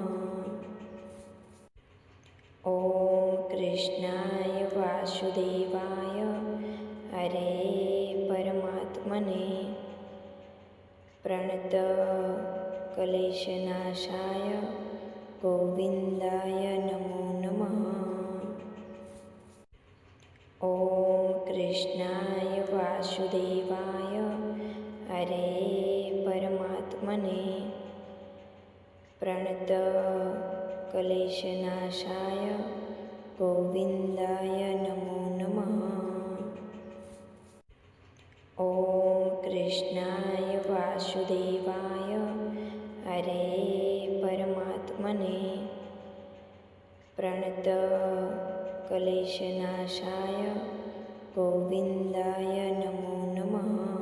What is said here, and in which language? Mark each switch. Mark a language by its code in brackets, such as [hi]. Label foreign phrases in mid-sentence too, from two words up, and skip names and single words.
[sa] ॐ कृष्णाय वासुदेवाय हरे परमात्मने प्रणत क्लेशनाशाय गोविन्दाय नमो नमः। ॐ કૃષ્ણાય વાસુદેવાય હરે પરમાત્મને પ્રણત ક્લેશનાશાય ગોવિંદાય નમો નમઃ. ઓમ કૃષ્ણાય વાસુદેવાય હરે પરમાત્મને પ્રણત ક્લેશનાશાય ગોવિંદાય નમો નમઃ.